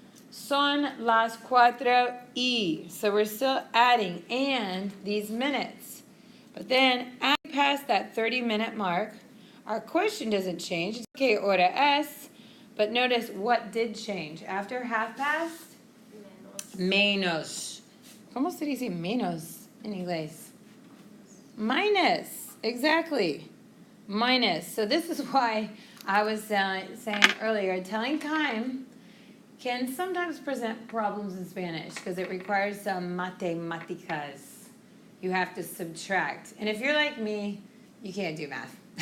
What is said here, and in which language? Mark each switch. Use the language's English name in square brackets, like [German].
[Spanish] Son las 4:y. [English] So we're still adding and these minutes. But then as we pass that 30-minute mark, our question doesn't change. It's [Spanish] que hora es. [English] But notice what did change. After half past? Menos. [Spanish] ¿Cómo se dice menos en inglés? [English] Minus. Exactly. Minus. So this is why I was saying earlier, telling time can sometimes present problems in Spanish because it requires some matemáticas. You have to subtract. And if you're like me, you can't do math.